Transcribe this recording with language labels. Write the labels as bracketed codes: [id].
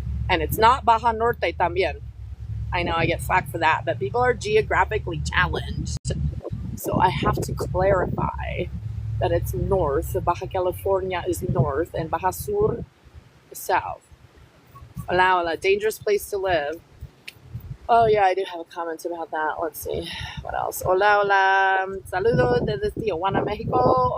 [en] And it's not Baja Norte también. I know I get flack for that, but people are geographically challenged. So I have to clarify that it's north. Baja California is north and Baja Sur is south. [es] Hola, hola, [en] dangerous place to live. Oh yeah, I do have a comment about that. Let's see. What else? [es] Hola, hola. Saludos desde Tijuana, Mexico.